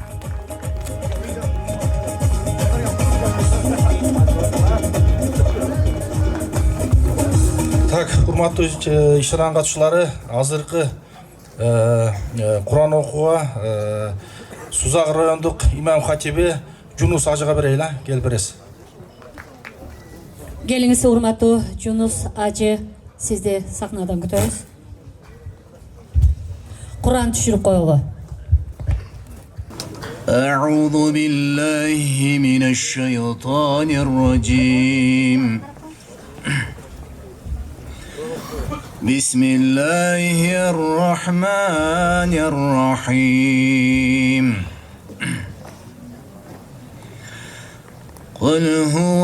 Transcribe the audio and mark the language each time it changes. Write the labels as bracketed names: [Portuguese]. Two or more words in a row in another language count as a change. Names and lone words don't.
[Kyrgyz] Так, урматтуу иш-чаранын катышуулары, азыркы Куран окууга Сузак райондук имам хатиби Жунус ажыга берели, кел бересиз. Келиңиз, урматтуу Жунус ажы, сизди сахнадан күтөбүз. Куран түшүрүп коелу. [Arabic] أعوذ بالله من الشيطان الرجيم بسم الله الرحمن الرحيم قل هو